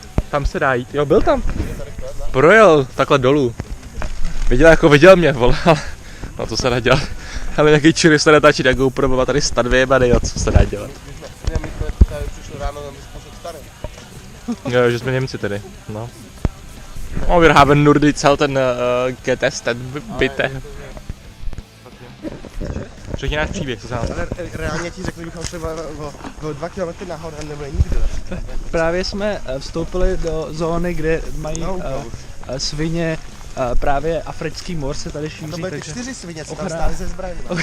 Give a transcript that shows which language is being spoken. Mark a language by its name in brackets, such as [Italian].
[Czech] Tam se dá jít, jo, byl tam. Projel takhle dolů. Viděl mě, vole, ale no to se dá dělat. Ale nějaký čury se natáčí na GoPro, má tady stan vyjebaný, jo, co se dá dělat. My jsme tady přišli ráno, tam jsme se starý. Jo, že jsme Němci tedy, no. [German] Oh, wir haben nur die Zelten getestet, bitte. [Czech] Řekni náš příběh, co se nám stalo. Reálně ti řekli, bychom šli o 2 km nahoru a nebyl nikdo. Právě jsme vstoupili do zóny, kde mají svině, právě africký mor se tady šíří. To byly ty takže 4 svině, co tam stály ze zbraněmi.